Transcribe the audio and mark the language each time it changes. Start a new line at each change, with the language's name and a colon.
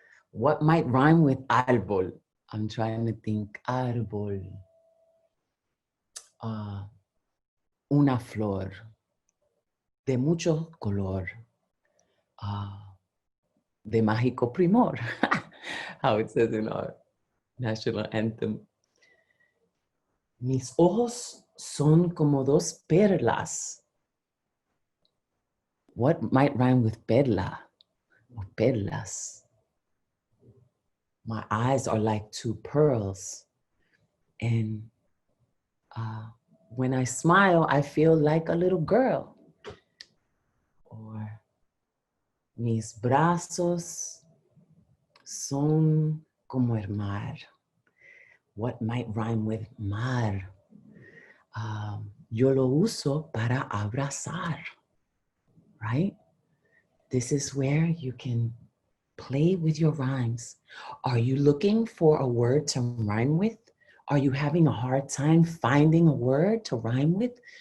English: What might rhyme with árbol? I'm trying to think. Árbol.
Spanish: Una flor de mucho color. De mágico primor.
English: How it says in our national anthem.
Spanish: Mis ojos son como dos perlas.
English: What might rhyme with perla or perlas? My eyes are like two pearls. And when I smile, I feel like a little girl.
Spanish: Or mis brazos son como el mar.
English: What might rhyme with mar?
Spanish: Yo lo uso para abrazar,
English: right? This is where you can play with your rhymes. Are you looking for a word to rhyme with? Are you having a hard time finding a word to rhyme with?